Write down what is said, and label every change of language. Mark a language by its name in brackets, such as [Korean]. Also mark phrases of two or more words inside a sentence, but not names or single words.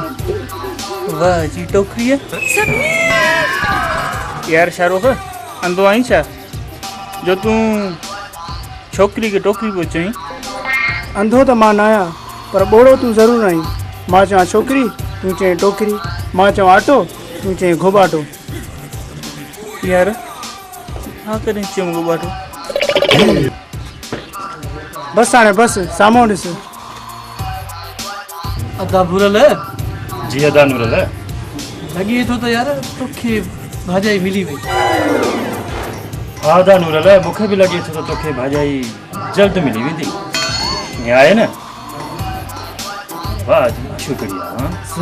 [Sindhi] वाह जी टोकरी है यार शाहरुख अंदो आई छा जो तू छोकरी के टोकरी पे चई अंधो तो मां न आहियां पर ॿोड़ो तूं ज़रूरु आई। मां चवां छोकिरी तूं चई टोकरी, मां चवां आटो तूं चई घोबाटो। यार हाँ करें चमगो बाटो बस हाणे बस साम्हूं ॾिस। अदा बुरल है जी अदा नूरल है लॻे थो त यार तोखे भाॼाई मिली वई। हाँ अदा नूरल है मूंखे भी लगे थो तो तोखे भाॼाई जल्द मिली वेंदी। ईअं आहे न? वाह जी शुक्रिया। हाँ